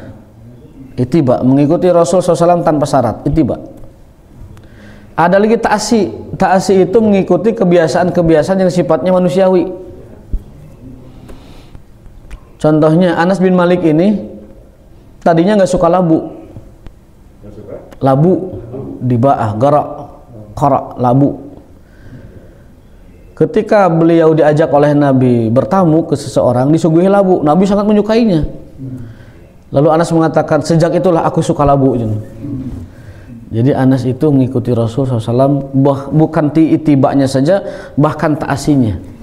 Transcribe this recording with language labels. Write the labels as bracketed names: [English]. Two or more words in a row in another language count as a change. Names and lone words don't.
[Indonesian] Ittiba, mengikuti Rasul SAW tanpa syarat. Ittiba. Ada lagi ta'asi. Ta'asi itu mengikuti kebiasaan-kebiasaan yang sifatnya manusiawi. Contohnya Anas bin Malik ini tadinya nggak suka labu. Labu [Arabic] diba'ah, qara, [Indonesian] labu. Ketika beliau diajak oleh Nabi bertamu ke seseorang, disuguhi labu. Nabi sangat menyukainya. Lalu Anas mengatakan, sejak itulah aku suka labu. Jadi Anas itu mengikuti Rasul SAW, bukan itibanya saja, bahkan ta'asinya.